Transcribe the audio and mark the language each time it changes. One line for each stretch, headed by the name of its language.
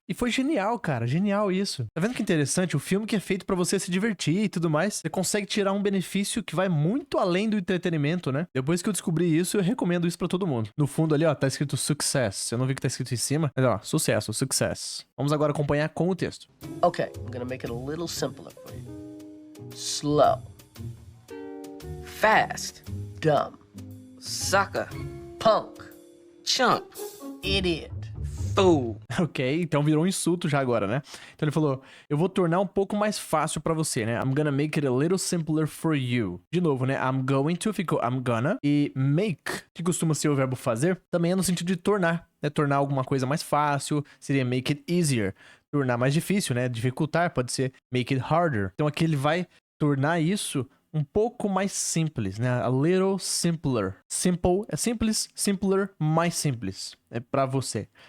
Portuguese: E foi genial, cara, genial isso. Tá vendo que interessante? O filme que é feito pra você se divertir e tudo mais, você consegue tirar um benefício que vai muito além do entretenimento, né? Depois que eu descobri isso, eu recomendo isso pra todo mundo. No fundo ali, ó, tá escrito success. Eu não vi o que tá escrito em cima, mas ó, sucesso, success. Vamos agora acompanhar com o texto.
English: Okay, I'm gonna make it a little simpler for you. Slow. Fast. Dumb. Sucker. Punk. Chump. Idiot. Fool.
Portuguese: Ok, então virou um insulto já agora, né? Então ele falou, eu vou tornar um pouco mais fácil pra você, né?
English: I'm gonna make it a little simpler for you.
Portuguese: De novo, né?
English: I'm going to ficou I'm gonna.
Portuguese: E make, que costuma ser o verbo fazer, também é no sentido de tornar, né? Tornar alguma coisa mais fácil, seria
English: make it easier.
Portuguese: Tornar mais difícil, né? Dificultar, pode ser
English: make it harder.
Portuguese: Então aqui ele vai tornar isso um pouco mais simples, né?
English: A little simpler.
Portuguese: Simple é simples, simpler, mais simples. É pra você.